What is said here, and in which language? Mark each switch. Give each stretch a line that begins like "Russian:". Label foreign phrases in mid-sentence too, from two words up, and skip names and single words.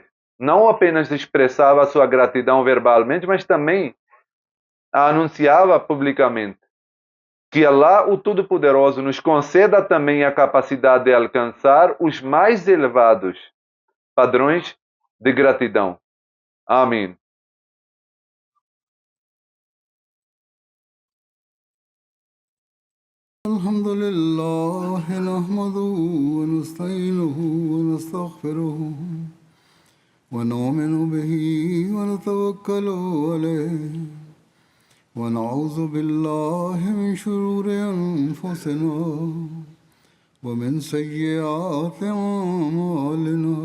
Portuguese: Não apenas expressava a sua gratidão verbalmente, mas também a anunciava publicamente. Que Allah, o Todo-Poderoso, nos conceda também a capacidade de alcançar os mais elevados padrões de gratidão. Amém.
Arabic: الحمد لله نحمده ونستعينه ونستغفره ونؤمن به ونتوكل عليه ونعوذ بالله من شرور أنفسنا ومن سيئات أعمالنا